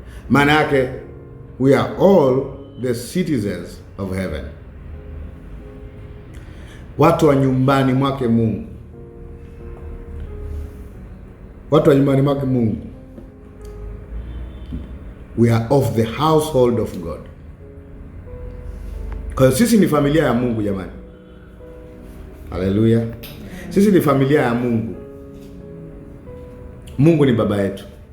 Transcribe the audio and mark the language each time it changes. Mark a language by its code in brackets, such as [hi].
[sw] Maana yake [en] we are all the citizens of heaven. [sw] Watu wa nyumbani mwake Mungu. Watu wa nyumbani mwake Mungu. [en] We are of the household of God. [sw] Kwa hiyo sisi ni familia ya Mungu jamani. Haleluya. Sisi ni familia ya Mungu. Mungu ni baba yetu.